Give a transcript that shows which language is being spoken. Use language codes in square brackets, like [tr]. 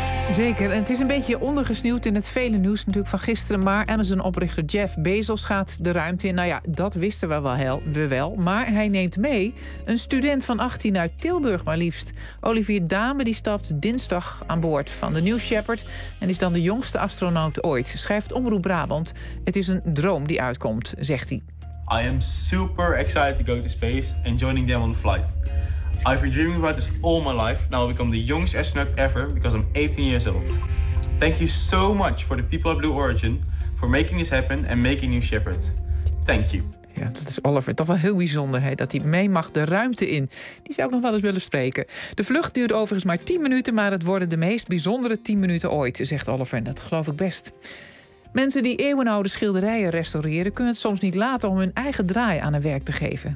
[nl] Zeker, en het is een beetje ondergesneeuwd in het vele nieuws natuurlijk van gisteren, maar Amazon-oprichter Jeff Bezos gaat de ruimte in. Nou ja, dat wisten we wel, maar hij neemt mee een student van 18 uit Tilburg maar liefst. Olivier Dame die stapt dinsdag aan boord van de New Shepard en is dan de jongste astronaut ooit, schrijft Omroep Brabant. Het is een droom die uitkomt, zegt hij. [en] I am super excited to go to space and joining them on the flight. I've been dreaming about this all my life. Now I'll become the youngest astronaut ever because I'm 18 years old. Thank you so much for the people at Blue Origin for making this happen and making New Shepard. Thank you. [nl] Ja, dat is Oliver. Toch wel heel bijzonder hè, dat hij mee mag de ruimte in. Die zou ik nog wel eens willen spreken. De vlucht duurt overigens maar 10 minuten, maar het worden de meest bijzondere 10 minuten ooit, zegt Oliver. En dat geloof ik best. Mensen die eeuwenoude schilderijen restaureren kunnen het soms niet laten om hun eigen draai aan hun werk te geven.